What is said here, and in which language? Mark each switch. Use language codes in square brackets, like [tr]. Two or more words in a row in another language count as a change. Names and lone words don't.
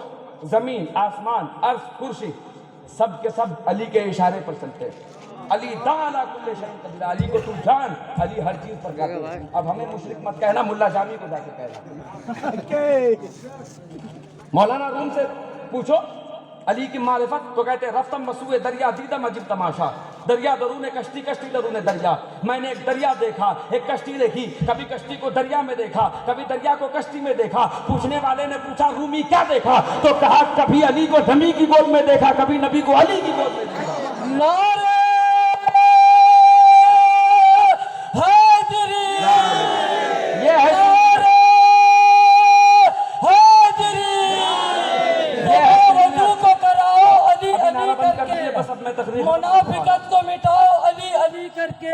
[ur] زمین آسمان عرش کرسی سب کے سب علی کے اشارے پر چلتے ہیں. [ar] علی دا علی کل شیء قدیر. [ur] علی کو تو جان، علی ہر چیز پر قادر ہے. اب ہمیں مشرک مت کہنا، ملا جامی کو جا کے کہنا. مولانا روم سے پوچھو علی کی معرفت تو کہتے ہیں [fa] رفتم مسوئے دریا دیدم عجب تماشا. دریا درون کشتی، کشتی درون دریا. [ur] میں نے ایک دریا دیکھا، ایک کشتی دیکھی. کبھی کشتی کو دریا میں دیکھا، کبھی دریا کو کشتی میں دیکھا. پوچھنے والے نے پوچھا رومی کیا دیکھا؟ تو کہا کبھی علی کو ڈھمی کی گود میں دیکھا، کبھی نبی کو علی کی گود میں دیکھا. نعرہ منافقت کو مٹاؤ علی علی کر کے.